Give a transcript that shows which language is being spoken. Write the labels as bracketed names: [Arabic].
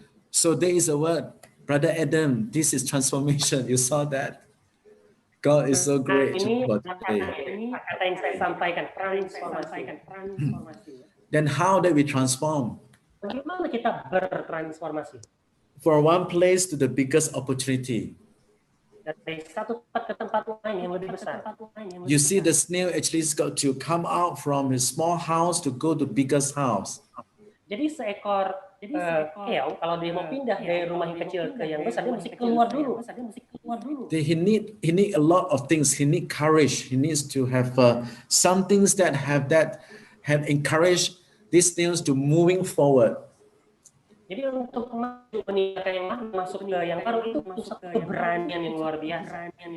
[English] So there is a word, Brother Adam, this is transformation. You saw that? God is so great [Indonesian] Ini [English] for today. [Indonesian] kata yang saya sampaikan, transformasi. [English] Then how that we transform? [Indonesian] Bagaimana kita bertransformasi? [English] For one place to the biggest opportunity. [Indonesian] Dari satu tempat ke tempat lain yang lebih besar. [English] You see the snail actually has got to come out from his small house to go to biggest house. [Indonesian] Jadi seekor keong kalau dia mau pindah dari rumah yang kecil ke yang besar, dia mesti keluar dulu. [English] He need a lot of things. He need courage. He needs to have some things that have encouraged these snails to moving forward. [Indonesian] Jadi untuk meninggalkan yang lain masuk ke yang baru itu satu keberanian yang luar biasa.